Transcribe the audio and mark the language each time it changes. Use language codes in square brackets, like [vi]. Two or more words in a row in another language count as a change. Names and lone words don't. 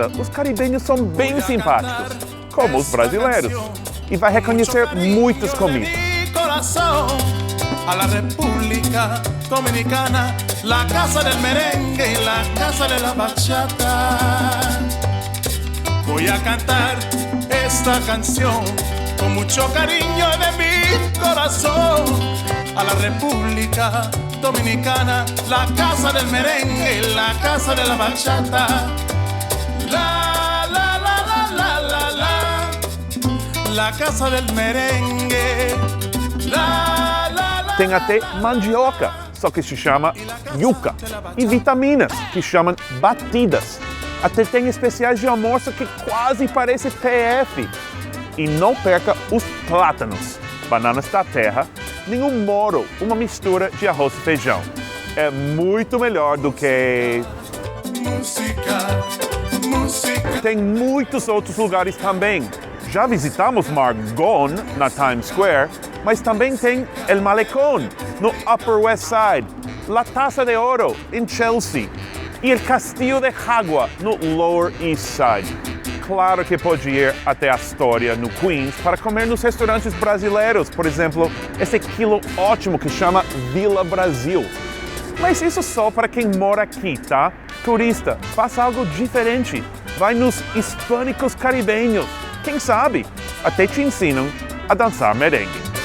[pt] Os caribenhos são bem simpáticos, como os brasileiros. E vai reconhecer muitas comidas. [es] A la República Dominicana, la casa del merengue y la casa de la bachata. Voy a cantar esta canción con mucho cariño de mi corazón. A la República Dominicana, la casa del merengue, la casa de la bachata. La, la, la, la, la, la, la, la casa del merengue. La, la, la. [pt] Tem até mandioca, só que se chama yuca. E vitaminas, que chamam batidas. Até tem especiais de almoço que quase parece PF. E não perca os plátanos, bananas da terra, nenhum moro, uma mistura de arroz e feijão. É muito melhor do que... música. Tem muitos outros lugares também. Já visitamos Margon, na Times Square, mas também tem El Malecón, no Upper West Side, La Taça de Oro, em Chelsea, e El Castillo de Jagua, no Lower East Side. Claro que pode ir até Astoria, no Queens, para comer nos restaurantes brasileiros. Por exemplo, esse quilo ótimo que chama Vila Brasil. Mas isso só para quem mora aqui, tá? Turista, faça algo diferente. Vai nos hispânicos caribenhos. Quem sabe, até te ensinam a dançar merengue.